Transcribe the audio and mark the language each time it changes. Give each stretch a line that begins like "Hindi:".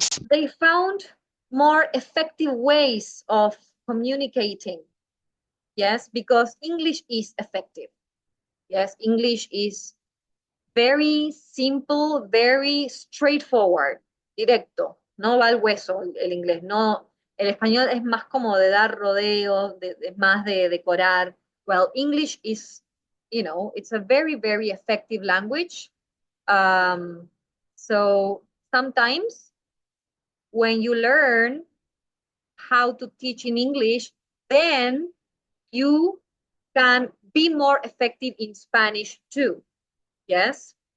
English: They found more effective ways of communicating. Yes, because English is effective. Yes, English is very simple, very straightforward, directo.
Spanish: No va al hueso el inglés. No, el español es más como de dar rodeos, más de decorar.
English: Well, English is, it's a very, very effective language. So sometimes when you learn how to teach in English, then you can be more effective in Spanish too. Yes?